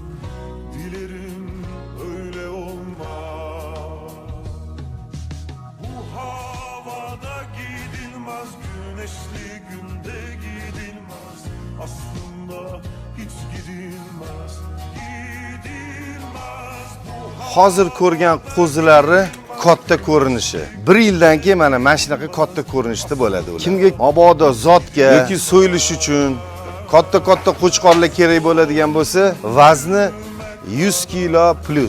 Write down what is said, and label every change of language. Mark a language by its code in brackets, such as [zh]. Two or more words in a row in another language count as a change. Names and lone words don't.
[tr] Dilerim öyle olmaz. Bu havada gidilmez, güneşli günde gidilmez. Aslında hiç gidilmez, gidilmez. [uz] Hozir ko'rgan qo'zilari katta ko'rinishi. 1 yildan keyin mana shunaqa katta ko'rinishda bo'ladi ular. Kimga mabodo zotga yoki so'yilish uchun katta qo'chqorlar kerak bo'ladigan bo'lsa, vazni 100 kilo plus.